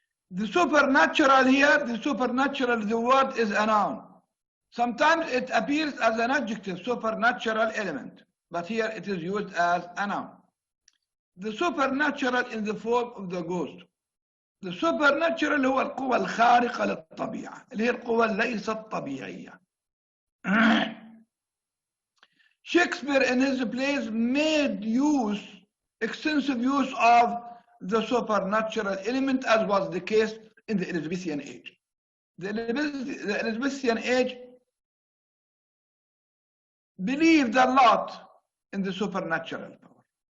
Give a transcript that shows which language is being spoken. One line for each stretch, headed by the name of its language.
English: The supernatural here, the supernatural, the word is a noun. Sometimes it appears as an adjective, supernatural element, but here it is used as a noun. The supernatural in the form of the ghost.
Arabic: The supernatural هو القوى الخارقة للطبيعة، اللي هي القوى ليست طبيعية.
English: Shakespeare in his plays made extensive use of the supernatural element, as was the case in the Elizabethan age. The Elizabethan age believed a lot in the supernatural power.